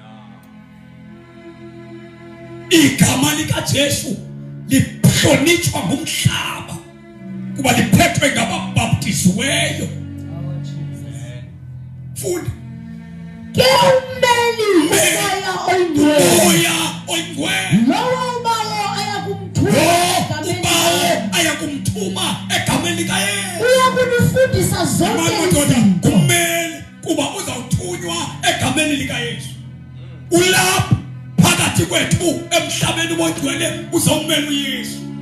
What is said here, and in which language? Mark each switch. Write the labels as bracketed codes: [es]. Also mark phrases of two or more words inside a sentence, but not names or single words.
[xh] Igama lika Jesu lihlonitshwa ngumhlaba kuba liphethwe ngababhaptiziweyo. Funda ke ummeli moya oyingcwele lowo bawo ayakumthuma egameni lika Yesu. Uyakunifundisa zonke izinto. Kummeli kuba uzawuthunywa egameni lika Yesu. Ulapha phakathi kwethu emhlabeni wongcwele uzawumela uYesu.